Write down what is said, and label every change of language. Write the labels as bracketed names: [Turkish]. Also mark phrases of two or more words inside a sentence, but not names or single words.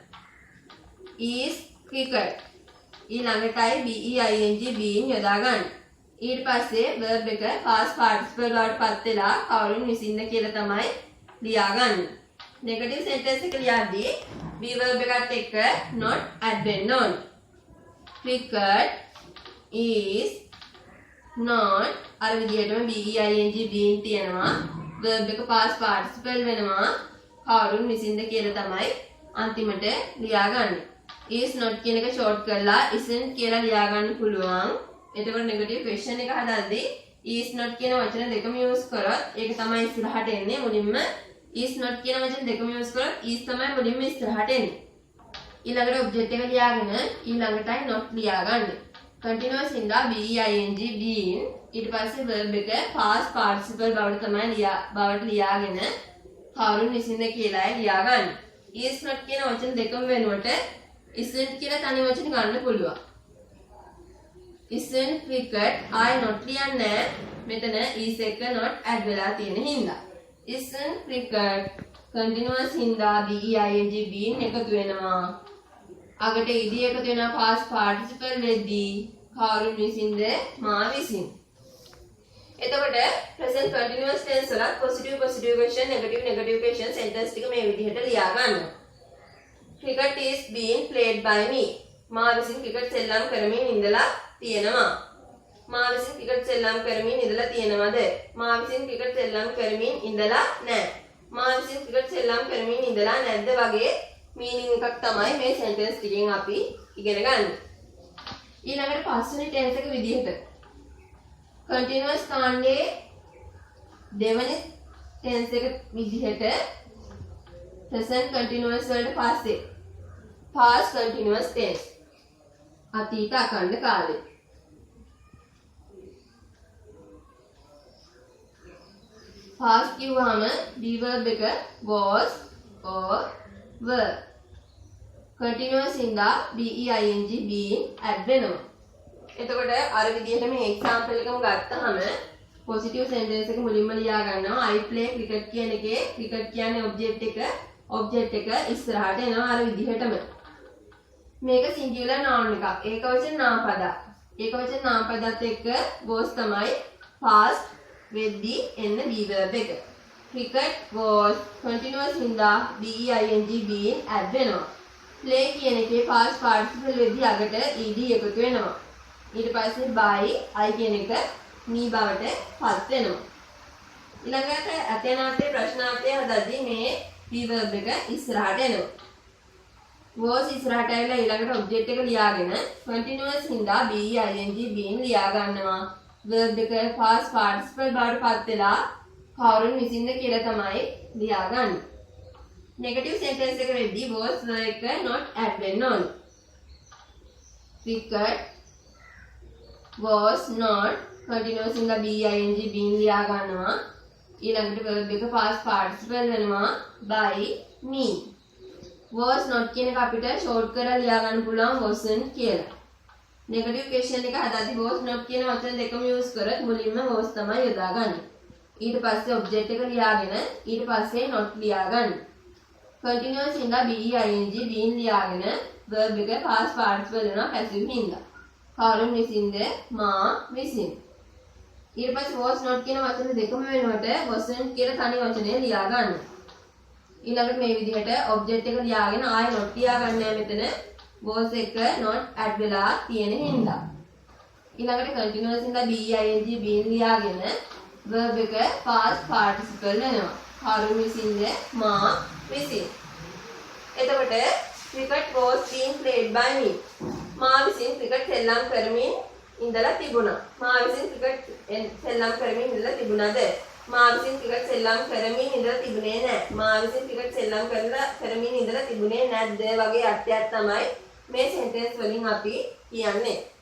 [English] is cricket [Sinhala] ඊළඟටයි [English] be ing being [Sinhala] යොදා ගන්න. ඊට පස්සේ verb එක [English] past participle [Sinhala] වලට පත් වෙලා කවුරුන් විසින්ද කියලා තමයි ලියාගන්නේ. [English] negative sentence [Sinhala] එක ලියද්දී [English] be verb [Sinhala] එකත් එක්ක [English] not add [Sinhala] වෙන්න ඕන. [English] cricket is not [Sinhala] අර විදිහටම [English] be ing being [Sinhala] තියෙනවා. verb එක [English] past participle [Sinhala] වෙනවා. කවුරුන් විසින්ද කියලා තමයි අන්තිමට ලියාගන්නේ. is not කියන එක short කරලා isn't කියලා ලියා ගන්න පුළුවන්. එතකොට [English] negative question [Sinhala] එක හදද්දී [English] is not [Sinhala] කියන වචන දෙකම use කරොත් ඒක තමයි ඉස්සරහට එන්නේ. මුලින්ම [English] is not [Sinhala] කියන වචන දෙකම use කරොත් is තමයි මුලින්ම ඉස්සරහට එන්නේ. ඊළඟට object එක ලියාගෙන ඊළඟටයි not ලියා ගන්න. continuous ඉඳලා [English] be ing been [Sinhala] ඊට පස්සේ verb එක [English] past participle [Sinhala] බවට තමයි ලියාගෙන කවුරුන් විසින්ද කියලායි ලියා ගන්න. [English] is not [Sinhala] කියන වචන දෙකම වෙනුවට isn't කියලා තනි වචන ගන්න පුළුවන්. [English] isn't cricket I not [Sinhala] ලියන්නේ මෙතන is එක [English] not add [Sinhala] වෙලා තියෙන හින්දා. [English] isn't cricket continuous [Sinhala] හින්දා [English] be ing been [Sinhala] එකතු වෙනවා. අගට ed එකතු වෙනවා [English] past participle [Sinhala] වෙද්දී කවුරුන් විසින්ද මා විසින්. එතකොට [English] present continuous tense [Sinhala] වල [English] positive question negative question sentence [Sinhala] ටික මේ විදිහට ලියා ගන්නවා. [English] cricket is being played by me. [Sinhala] මා විසින් cricket සෙල්ලම් කරමින් ඉඳලා තියෙනවා. මා විසින් cricket සෙල්ලම් කරමින් ඉඳලා තියෙනවද? මා විසින් cricket සෙල්ලම් කරමින් ඉඳලා නැහැ. මා විසින් cricket සෙල්ලම් කරමින් ඉඳලා නැද්ද වගේ meaning එකක් තමයි මේ sentence ටිකෙන් අපි ඉගෙන ගන්න. ඊළඟට පස්වෙනි tense එක විදිහට continuous කාණ්ඩයේ දෙවෙනි tense එක විදිහට [English] present continuous [Sinhala] වලට පස්සේ [English] past continuous tense [Sinhala] අතීත අඛණ්ඩ කාලය. past කිව්වම [English] be verb [Sinhala] එක [English] was or were. [Sinhala] continuous ඉඳලා [English] be ing been add [Sinhala] වෙනවා. එතකොට අර විදිහට මේ example එකම ගත්තාම [English] positive sentence [Sinhala] එක මුලින්ම ලියා ගන්නවා. [English] I play cricket [Sinhala] කියන එකේ cricket කියන්නේ object එක ඉස්සරහට එනවා අර විදිහටම. මේක [English] singular noun [Sinhala] එකක්. ඒකවචන නාම පදයක්. ඒකවචන නාම පදත් එක්ක was තමයි past වෙද්දී එන්න [English] be verb [Sinhala] එක. [English] cricket was continuous [Sinhala] හින්දා [English] be ing been add [Sinhala] වෙනවා. play කියන එකේ [English] past participle [Sinhala] වෙද්දී අගට ed එකතු වෙනවා. ඊට පස්සේ [English] by I [Sinhala] කියන එක me බවට පත් වෙනවා. ඊළඟට අත්‍යනාර්ථය ප්‍රශ්නාර්ථය හදද්දී මේ [English] be verb [Sinhala] එක ඉස්සරහට එනවා. was ඉස්සරහට ඇවිල්ලා ඊළඟට object එක ලියාගෙන continuous හින්දා [English] be ing been [Sinhala] ලියා ගන්නවා. verb එක [English] past participle [Sinhala] බවට පත් වෙලා කවුරුන් විසින්ද කියලා තමයි ලියාගන්නේ. [English] negative sentence [Sinhala] එක වෙද්දී [English] was were [Sinhala] එක [English] not add [Sinhala] වෙන්න ඕනේ. [English] cricket was not continuous in the be ing been [Sinhala] ලියා ගන්නවා. ඊළඟට verb එක [English] past participle [Sinhala] වෙනවා [English] by me. was not [Sinhala] කියන එක අපිට short කරලා ලියා ගන්න පුළුවන් wasn't කියලා. [English] negative question [Sinhala] එක හදද්දී [English] was not [Sinhala] කියන වචන දෙකම use කරත් මුලින්ම was තමයි යොදාගන්නේ. ඊට පස්සේ object එක ලියාගෙන ඊට පස්සේ not ලියා ගන්න. continuous හින්දා [English] be ing been [Sinhala] ලියාගෙන verb එක [English] past participle [Sinhala] වෙනවා passive හින්දා. කවුරුන් විසින්ද මා විසින්. ඊට පස්සේ [English] was not [Sinhala] කියන වචන දෙකම වෙනුවට wasn't කියලා තනි වචනේ ලියා ගන්න. ඊළඟට මේ විදිහට object එක ලියාගෙන ආයෙ not ලියා ගන්නෑ මෙතන was එක [English] not add [Sinhala] වෙලා තියෙන හින්දා. ඊළඟට continuous හින්දා [English] be ing been [Sinhala] ලියාගෙන verb එක [English] past participle [Sinhala] වෙනවා. කවුරුන් විසින්ද මා විසින්. එතකොට [English] cricket was being played by me. [Sinhala] මා විසින් ක්‍රිකට් සෙල්ලම් කරමින් ඉඳලා තිබුණා. මා විසින් ක්‍රිකට් සෙල්ලම් කරමින් ඉඳලා තිබුණාද? මා විසින් ක්‍රිකට් සෙල්ලම් කරමින් ඉඳලා තිබුණේ නැහැ. මා විසින් ක්‍රිකට් සෙල්ලම් කරමින් ඉඳලා තිබුණේ නැද්ද වගේ අර්ථයක් තමයි මේ සෙන්ටෙන්ස් වලින් අපි කියන්නේ.